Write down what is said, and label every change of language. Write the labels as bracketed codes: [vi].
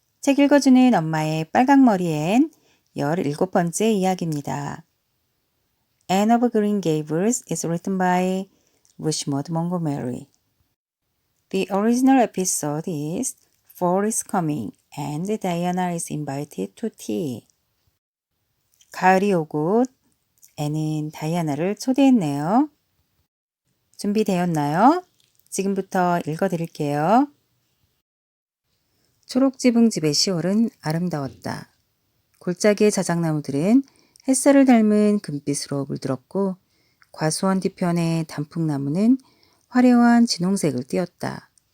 [ko] 책 읽어주는 엄마의 빨강머리엔 17번째 이야기입니다. [en] Anne of Green Gables is written by Rushmore Montgomery. The original episode is Fall is coming and Diana is invited to tea. [ko] 가을이 오고 앤은 다이아나를 초대했네요. 준비되었나요? 지금부터 읽어드릴게요. 초록지붕 집의 10월은 아름다웠다. 골짜기의 자작나무들은 햇살을 닮은 금빛으로 물들었고 과수원 뒤편의 단풍나무는 화려한 진홍색을 띠었다.